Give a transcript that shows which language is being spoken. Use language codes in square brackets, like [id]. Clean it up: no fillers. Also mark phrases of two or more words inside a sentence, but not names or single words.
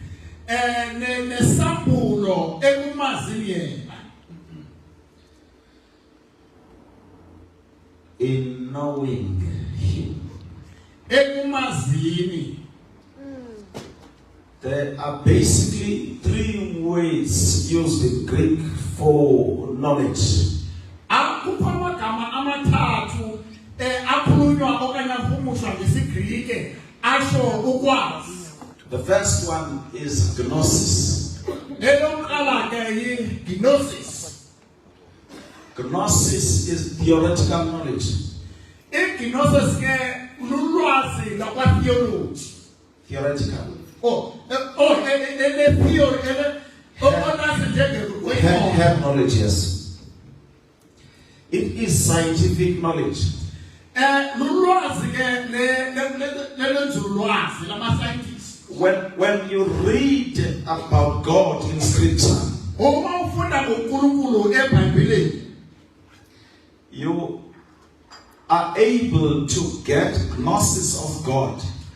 [en] In knowing him. There are basically three words used in Greek for knowledge. [xh] Akukho amagama amathathu akhulunywa okanye ahumuswa ngesiGrike asho ukwazi. [en] The first one is gnosis. [xh] Eyokuqala ke yi-gnosis. [en] Gnosis is theoretical knowledge. [xh] I-gnosis ke lulwazi lakwa-theology. [en] Theoretical. Have knowledge, yes. It is scientific knowledge. When you read about God in Scripture, you are able to get gnosis of God.